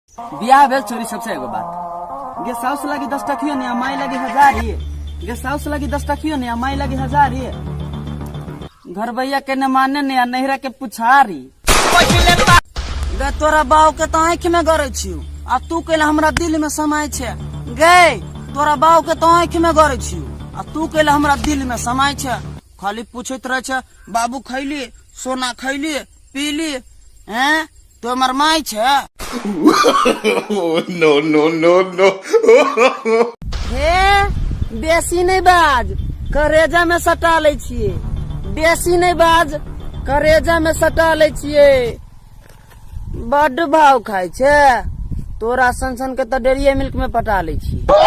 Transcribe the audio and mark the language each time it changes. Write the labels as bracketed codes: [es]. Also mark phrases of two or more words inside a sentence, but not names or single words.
[mai] बियाह भेल छोरी सबसे एगो बात गे साउस लगी 10 टकियो ने माई लगी 1000 ये गे साउस लगी 10 टकियो ने माई लगी 1000 ये घर भैया के न माने ने नहिरा के पुछारी गे तोरा बाऊ के तो आँख में गड़े छियो आ तू कहला हमरा दिल में समाय छे गे तोरा बाऊ के तो आँख में गड़े छियो आ तू कहला हमरा दिल में समाय छे खाली पूछत रहे छे बाबू खैली सोना खैली पीली हैं तो हमर माई छे [en] no no no no [mai] हे बेसी नहीं बाज करेजा में सटा ले छिए बेसी नहीं बाज करेजा में सटा ले छिए बड़ भाव खाय छे तोरा सन के तो डेरिया मिल्क में पटा ले छी